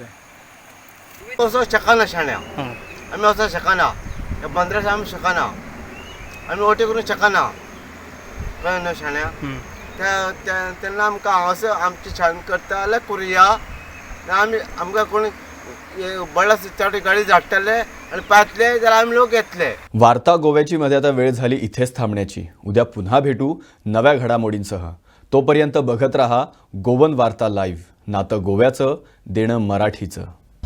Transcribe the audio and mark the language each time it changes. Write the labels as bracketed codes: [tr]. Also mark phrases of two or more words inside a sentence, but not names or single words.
[kok] वचों शकना शाण्या, आमी वचों शकना, 15 दीस आमी शकना, आमी वोटी करूंक शकना, कळ्ळें न्हू शाण्या. तेन्ना आमकां हांगासर आमची शाळेन करता जाल्यार करुया. आमी आमकां कोण बळा चड गाडी धाडटले आणि पातले जाल्यार आमी लोक येतले. [mr] वार्ता गोव्याची मध्ये आता वेळ झाली इथेच थांबण्याची. उद्या पुन्हा भेटू नव्या घडामोडींसह. तोपर्यंत बघत रहा गोवन वार्ता लाईव्ह. नातं गोव्याचं, देणं मराठीचं.